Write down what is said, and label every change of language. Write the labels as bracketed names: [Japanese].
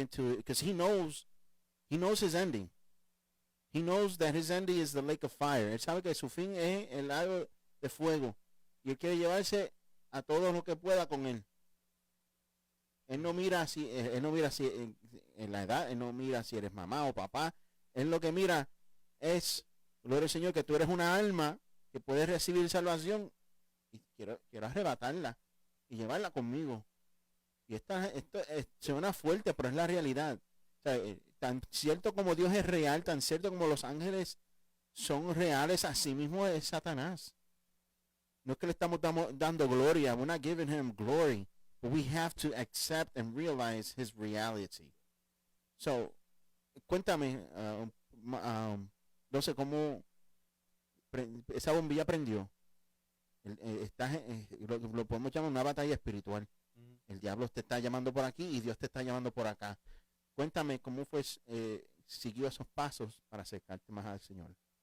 [English] into it, because he knows his ending. He knows that his ending is the lake of fire. [Spanish] Él sabe que su fin es el lago de fuego y él quiere llevarse a todo lo que pueda con él. Él no mira si, él no mira si en la edad, él no mira si eres mamá o papá. Él lo que mira es, gloria al Señor, que tú eres una alma que puede recibir salvación y quiero arrebatarla y llevarla conmigo. Y esto suena fuerte, pero es la realidad. O sea, tan cierto como Dios es real, tan cierto como los ángeles son reales, así mismo es Satanás. No es que le estamos dando gloria. [English] We're not giving him glory. But we have to accept and realize his reality. [Spanish] So, cuéntame, no sé cómo esa bombilla prendió. Lo podemos llamar una batalla espiritual. Ujú. El diablo te está llamando por aquí y Dios te está llamando por acá. Cuéntame cómo fue, siguió esos pasos para acercarte más al Señor.